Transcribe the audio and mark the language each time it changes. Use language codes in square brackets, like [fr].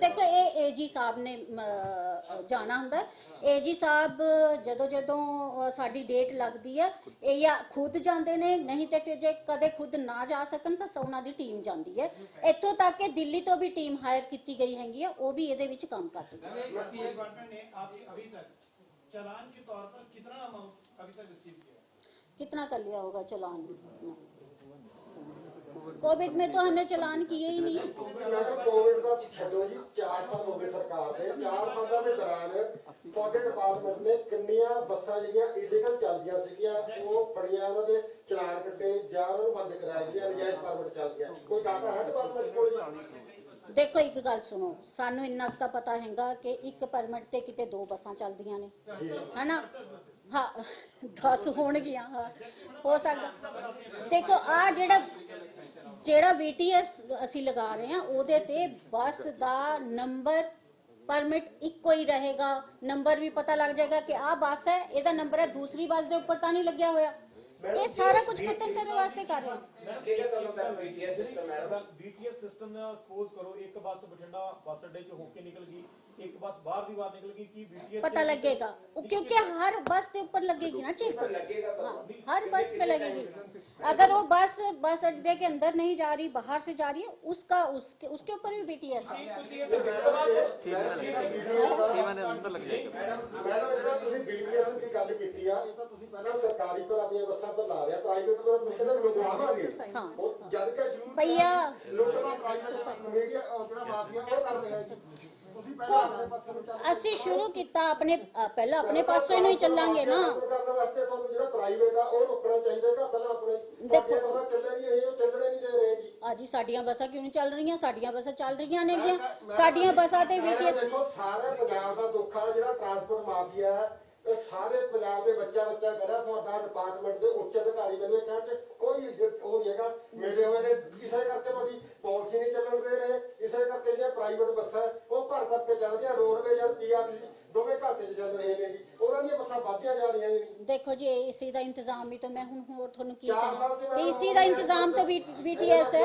[pa] ਦੇਖੋ ਇਹ ਏਜੀ ਸਾਹਿਬ ਨੇ ਜਾਣਾ ਹੁੰਦਾ। ਏਜੀ ਸਾਹਿਬ ਜਦੋਂ ਸਾਡੀ ਡੇਟ ਲੱਗਦੀ ਹੈ ਇਹ ਜਾਂ ਖੁਦ ਜਾਂਦੇ ਨੇ, ਨਹੀਂ ਤੇ ਫਿਰ ਜੇ ਕਦੇ ਖੁਦ ਨਾ ਜਾ ਸਕਣ ਤਾਂ ਉਹਨਾਂ ਦੀ ਟੀਮ ਜਾਂਦੀ ਹੈ। ਇੱਥੋਂ ਤੱਕ ਕਿ ਦਿੱਲੀ ਤੋਂ ਵੀ ਟੀਮ ਹਾਇਰ ਕੀਤੀ ਗਈ ਹੈਗੀ ਆ, ਉਹ ਵੀ ਇਹਦੇ ਵਿੱਚ ਕੰਮ ਕਰ ਰਹੀ है। [hi] डिपार्टमेंट ने आपके अभी तक चालान के तौर पर कितना अमाउंट अभी तक रिसीव किया? कितना कर लिया होगा चालान? कोविड में तो हमने चालान किए ही नहीं। [pa] ਕੋਵਿਡ ਦਾ ਛੱਡੋ ਜੀ, 4 ਸਾਲ ਹੋ ਗਏ ਸਰਕਾਰ ਦੇ। 4 ਸਾਲਾਂ ਦੇ ਦੌਰਾਨ ਤੁਹਾਡੇ ਡਿਪਾਰਟਮੈਂਟ ਨੇ ਕਿੰਨੀਆਂ ਬੱਸਾਂ ਜਿਹੜੀਆਂ ਇਲੀਗਲ ਚੱਲਦੀਆਂ ਸੀਗੀਆਂ ਉਹ ਫੜੀਆਂ, ਉਹਨਾਂ ਦੇ ਚਲਾਨ ਕੱਟੇ ਜਾਂ ਉਹਨਾਂ ਨੂੰ ਬੰਦ ਕਰਾਇਆ ਗਿਆ, ਨਜਾਇਜ਼ ਪਰਮਿਟ ਚੱਲਦੀਆਂ? ਕੋਈ ਡਾਟਾ ਹੈ ਡਿਪਾਰਟਮੈਂਟ ਕੋਲ? ਦੇਖੋ ਇੱਕ ਗੱਲ ਸੁਣੋ, ਸਾਨੂੰ ਇੰਨਾ ਤਾਂ ਪਤਾ ਹੈਗਾ ਕਿ ਇੱਕ ਪਰਮਿਟ ਤੇ ਕਿਤੇ 2 ਬੱਸਾਂ ਚੱਲਦੀਆਂ ਨੇ, ਹਨਾ? ਹਾਂ 10 ਹੋਣਗੀਆਂ, ਹਾਂ ਹੋ ਸਕਦਾ। ਦੇਖੋ ਆ ਜਿਹੜਾ VTS ਅਸੀਂ ਲਗਾ ਰਹੇ ਹਾਂ ਉਹਦੇ ਤੇ ਬੱਸ ਦਾ ਨੰਬਰ ਪਰਮਿਟ ਇੱਕੋ ਹੀ ਰਹੇਗਾ। ਨੰਬਰ ਵੀ ਪਤਾ ਲੱਗ ਜਾਏਗਾ ਕਿ ਆਹ ਬੱਸ ਹੈ, ਇਹਦਾ ਨੰਬਰ ਹੈ, ਦੂਸਰੀ ਬੱਸ ਦੇ ਉੱਪਰ ਤਾਂ ਨਹੀਂ ਲੱਗਿਆ ਹੋਇਆ। ਇਹ ਸਾਰਾ ਕੁਝ ਖਤਮ ਕਰਨ ਵਾਸਤੇ ਕਰ ਰਹੇ ਹਾਂ। ਕਿਹੜਾ ਕਦੋਂ ਤੱਕ BTS system madam? BTS system ਦਾ ਸਪੋਜ਼ ਕਰੋ ਇੱਕ ਬੱਸ ਬਠਿੰਡਾ ਬੱਸ ਅੱਡੇ ਚ ਹੋ ਕੇ ਨਿਕਲ ਗਈ, ਇੱਕ ਬੱਸ ਬਾਹਰ ਦੀ ਬਾਹਰ ਨਿਕਲ ਗਈ, ਕੀ BTS [hi] पता लगेगा क्योंकि हर बस के ऊपर लगेगी ना चिप। हाँ, हर बस पे लगेगी। अगर वो बस अड्डे के अंदर नहीं जा रही, बाहर से जा रही है, उसके ऊपर भी BTS है। [pa] ਮੈਡਮ ਜਿਹੜਾ ਤੁਸੀਂ BTS ਦੀ ਗੱਲ ਕੀਤੀ ਆ, ਇਹ ਤਾਂ ਤੁਸੀਂ ਪਹਿਲਾਂ ਸਰਕਾਰੀ ਪਰ ਆਪਣੀਆਂ ਬੱਸਾਂ ਪਰ ਲਾ ਰਿਹਾ, ਪ੍ਰਾਈਵੇਟ ਪਰ ਤੁਸੀਂ ਕਹਿੰਦੇ ਲਗਵਾਵਾਂਗੇ। ਹਾਂ। ਉਹ ਜਦ ਕਿ ਜ਼ਰੂਰ ਭਈਆ ਲੁੱਟ ਦਾ ਪ੍ਰਾਈਵੇਟ ਮੀਡੀਆ ਜਿਹੜਾ ਮਾਫੀਆ ਉਹ ਕਰ ਰਿਹਾ ਜੀ। ਤੁਸੀਂ ਪਹਿਲਾਂ ਆਪਣੇ ਪਾਸੇ ਨੂੰ ਚੱਲ ਅਸੀਂ ਸ਼ੁਰੂ ਕੀਤਾ ਪਹਿਲਾਂ ਆਪਣੇ ਪਾਸੋਂ ਹੀ ਚੱਲਾਂਗੇ ਨਾ। ਕਰਨ ਵਾਸਤੇ ਤੁਹਾਨੂੰ ਜਿਹੜਾ ਪ੍ਰਾਈਵੇਟ ਆ ਉਹ ਰੁਕਣਾ ਚਾਹੀਦਾ ਕਿ ਪਹਿਲਾਂ ਆਪਣੇ ਦੇਖੋ ਪਤਾ ਚੱਲੇ ਨਹੀਂ, ਇਹ ਚੱਲਣੇ ਨਹੀਂ ਦੇ ਰਹੇ ਜੀ। ਅੱਜ ਹੀ ਸਾਡੀਆਂ ਬੱਸਾਂ ਕਿਉਂ ਨਹੀਂ ਚੱਲ ਰਹੀਆਂ? ਸਾਡੀਆਂ ਬੱਸਾਂ ਚੱਲ ਰਹੀਆਂ ਨੇਗੀਆਂ, ਸਾਡੀਆਂ ਬੱਸਾਂ ਤੇ ਮੈਡਮ VTS ਦੇਖੋ ਸਾਰੇ ਪੰਜਾਬ ਦਾ ਦੁੱਖ ਆ ਜਿਹੜਾ ਟਰਾਂਸਪੋਰਟ ਮਾਫੀਆ ਹੈ, ਇਹ ਸਾਰੇ ਪੰਜਾਬ ਦੇ ਬੱਚਾ ਕਰਿਆ। ਤੁਹਾਡਾ ਡਿਪਾਰਟਮੈਂਟ ਦੇ ਉੱਚ ਅਧਿਕਾਰੀ ਮੈਨੂੰ ਇਹ ਕਹਿਣ ਚ ਕੋਈ ਉਹ ਨਹੀਂ ਹੈਗਾ ਮਿਲੇ ਹੋਏ ਨੇ। ਇਸੇ ਕਰਕੇ ਤੁਹਾਡੀ ਪਾਲਿਸੀ ਨਹੀਂ ਚੱਲਣ ਦੇ ਰਹੇ, ਇਸੇ ਕਰਕੇ ਜਿਹੜੀਆਂ ਪ੍ਰਾਈਵੇਟ ਬੱਸਾਂ ਉਹ ਭਰ ਕੇ ਚੱਲ ਰਹੀਆਂ। ਰੋਡਵੇਜ਼ ਜਾਂ PRTC ਦੋਵੇਂ ਘਾਟੇ 'ਚ ਚੱਲ ਰਹੇ ਨੇ ਜੀ, ਉਹਨਾਂ ਦੀਆਂ ਬੱਸਾਂ ਵੱਧਦੀਆਂ ਜਾ ਰਹੀਆਂ ਨੇ। [hi] देखो जी इसी का इंतजाम भी तो मैं हूं और थोनू की [pa] 4 ਸਾਲ [hi] कहां से इसी का इंतजाम तो VTS है।